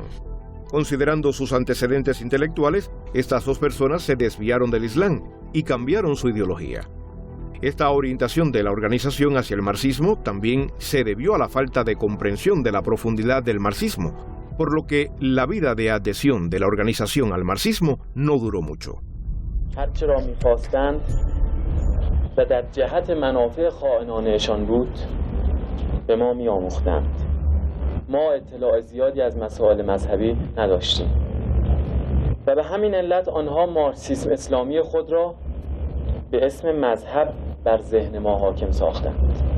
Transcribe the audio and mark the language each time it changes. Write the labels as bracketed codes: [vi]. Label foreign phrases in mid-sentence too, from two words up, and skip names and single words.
[es] Considerando sus antecedentes intelectuales, estas 2 personas se desviaron del Islam y cambiaron su ideología. Esta orientación de la organización hacia el marxismo también se debió a la falta de comprensión de la profundidad del marxismo, por lo que la vida de adhesión de la organización al marxismo no duró mucho. [fa] ما اطلاع زیادی از مسائل مذهبی نداشتیم و به همین علت آنها مارکسیسم اسلامی خود را به اسم مذهب بر ذهن ما حاکم ساختند.